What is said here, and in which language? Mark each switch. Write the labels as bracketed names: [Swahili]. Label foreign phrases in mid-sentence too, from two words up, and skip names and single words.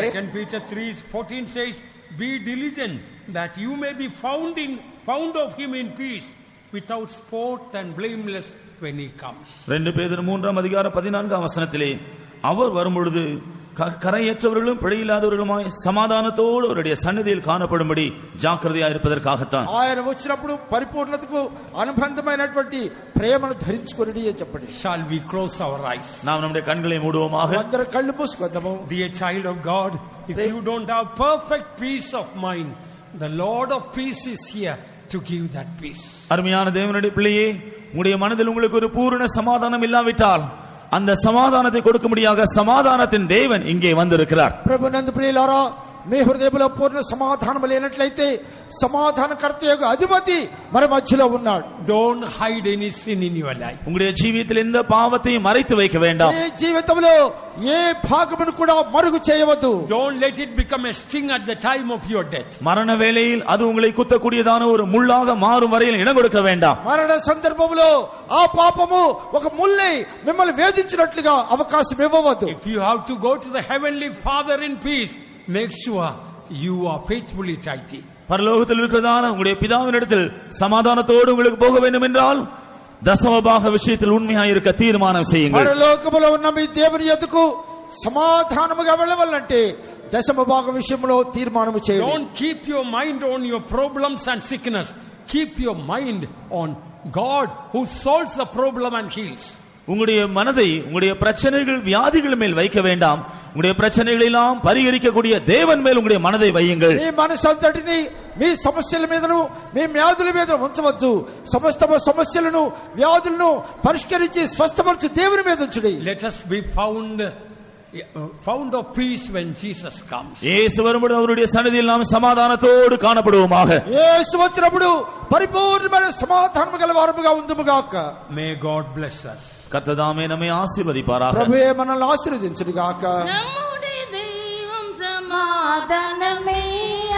[English] 2 Peter 3:14 says, be diligent that you may be found of him in peace, without spot and blameless when he comes. [Tamil] 2 பேதுரு 3:14 அவர் வரும்பொழுது கரையற்றவர்களும் பிழையில்லாதவர்களுமாய் சமாதானத்தோடு அவருடைய சந்நிதியில் காணப்படும்படி ஜாக்கிரதையா இருப்பதற்காகத்தான். [Telugu] ఆయన వచ్చినప్పుడు పరిపూర్ణతకు అనుబంధమైనటువంటి ప్రేమను ధరించుకొనిడి అని చెప్పండి. [English] Shall we close our eyes? [Tamil] நாம் நம்முடைய கண்களை மூடுவோமாக. [Telugu] అందరూ కళ్ళు మూసుకుందాము. [English] Dear child of God, if you don't have perfect peace of mind, the Lord of peace is here to give that peace. [Tamil] அருமையான தேவனுடைய பிள்ளையே, உங்களுடைய மனதில் உங்களுக்கு ஒரு பூரண சமாதானம் இல்லாவிட்டால் அந்த சமாதானத்தை கொடுக்கும்படியாக சமாதானத்தின் தேவன் இங்கே வந்திருக்கிறார். [Telugu] ప్రభునందు ప్రియులారా, మీ హృదయంలో పూర్ణ సమాధానం లేనట్లయితే సమాధానకర్త యొక్క అధిపతి మన మధ్యలో ఉన్నాడు. [English] Don't hide any sin in your life. [Tamil] உங்களுடைய ஜீவிதத்தில் எந்த பாவத்தையும் மறைத்து வைக்க வேண்டாம். [Telugu] ఈ జీవితంలో ఏ భాగమును కూడా మరుగు చేయవద్దు. [English] Don't let it become a sting at the time of your death. [Tamil] மரண வேளையில் அது உங்களை குத்தக்கூடியதான ஒரு முள்ளாக மாறும் வரையில் இடம் கொடுக்க வேண்டாம். [Telugu] మరణ సందర్భంలో ఆ పాపము ఒక ముల్లై మిమ్మల్ని వేధించినట్లుగా అవకాశం ఇవ్వవద్దు. [English] If you have to go to the heavenly Father in peace, make sure you are faithfully tidy. [Tamil] பரலோகத்தில் இருக்கிறதான உங்களுடைய பிதாவினிடத்தில் சமாதானத்தோடு உங்களுக்கு போக வேண்டும் என்றால் தசமபாக விஷயத்தில் உண்மையாக இருக்க தீர்மானம் செய்யுங்கள். [Telugu] పరలోకములో ఉన్న మీ దేవుని యొద్దకు సమాధానముగా వెళ్ళవాలంటే దశమభాగ విషయంలో తీర్మానము చేయండి. [English] Don't keep your mind on your problems and sickness. Keep your mind on God who solves the problem and heals. [Tamil] உங்களுடைய மனதை உங்களுடைய பிரச்சனைகள் வியாதிகள் மேல் வைக்க வேண்டாம். உங்களுடைய பிரச்சனைகளை எல்லாம் பரிகரிக்கக்கூடிய தேவன் மேல் உங்களுடைய மனதை வையுங்கள். [Telugu] మీ మనసంతటిని మీ సమస్యల మీదను మీ వ్యాధుల మీద ఉంచవద్దు. సమస్త సమస్యలను వ్యాధులను పరిష్కరించి స్వస్థపరచు దేవుని మీద ఉంచుడి. [English] Let us be found of peace when Jesus comes. [Tamil] இயேசு வரும்போது அவருடைய சந்நிதியில் நாம் சமாதானத்தோடு காணப்படுவோமாக. [Telugu] యేసు వచ్చినప్పుడు పరిపూర్ణమైన సమాధానము గలవారముగా ఉందుముగాక. [English] May God bless us. [Tamil] கர்த்ததாமே நம்மை ஆசீர்வதிப்பாராக. [Telugu] ప్రభువే మనల్ని ఆశీర్వదించుగాక. [Tamil] நம்முடைய தெய்வம் சமாதானமே